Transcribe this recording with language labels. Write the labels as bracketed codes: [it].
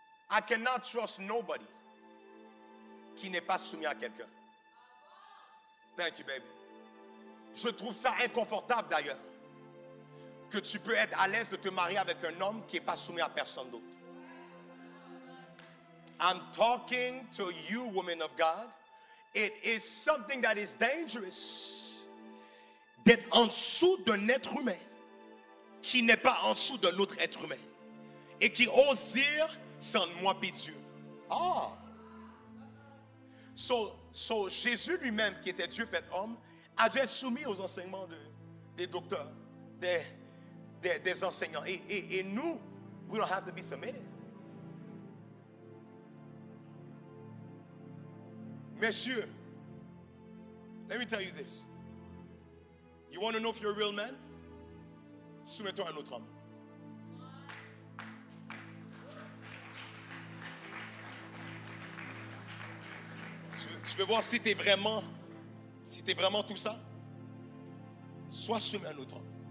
[en] I cannot trust nobody [fr] qui n'est pas soumis à quelqu'un. [en] Thank you, baby. [fr] Je trouve ça inconfortable d'ailleurs que tu peux être à l'aise de te marier avec un homme qui n'est pas soumis à personne d'autre. [en] I'm talking to you, women of God. It is something that is dangerous [fr] d'être en dessous d'un être humain qui n'est pas en dessous d'un autre être humain et qui ose dire c'est entre moi et Dieu. Ah! So Jésus lui-même, qui était Dieu fait homme, a dû être soumis aux enseignements des docteurs, des enseignants. Et nous, [en] we don't have to be submitted. [fr] Messieurs, [en] let me tell you this. You want to know if you're a real man? [fr] Soumets-toi à un autre homme. Tu veux voir si tu es vraiment tout ça? Sois soumis à un autre homme.